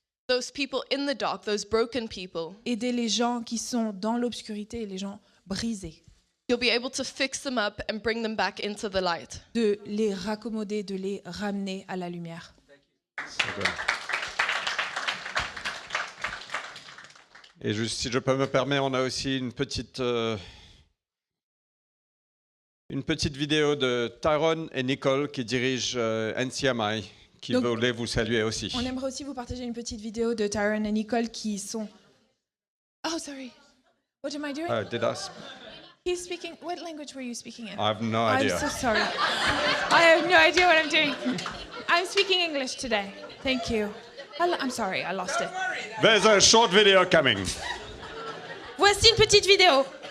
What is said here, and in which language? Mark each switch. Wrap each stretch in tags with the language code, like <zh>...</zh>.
<en>those people in the dark, those broken people.</en> <fr>aider les gens qui sont dans l'obscurité et les gens brisés,</fr> <en>You'll be able to fix them up and bring them back into the light.</en> <fr>de les raccommoder, de les ramener à la lumière. Et juste, si je peux me permettre, on a aussi une petite vidéo de Tyrone et Nicole qui dirigent NCMI, qui Donc, voulaient vous saluer aussi. On aimerait aussi vous partager une petite vidéo de Tyrone et Nicole qui sont...</fr> <en>Oh, sorry. What am I doing? Did I sp- He's speaking... What language were you speaking in? I have no I'm idea. so sorry. I have no idea what I'm doing. I'm speaking English today. Thank you. I'm sorry, I lost it. There's a short video coming.</en> <fr>Voici une petite vidéo.</fr>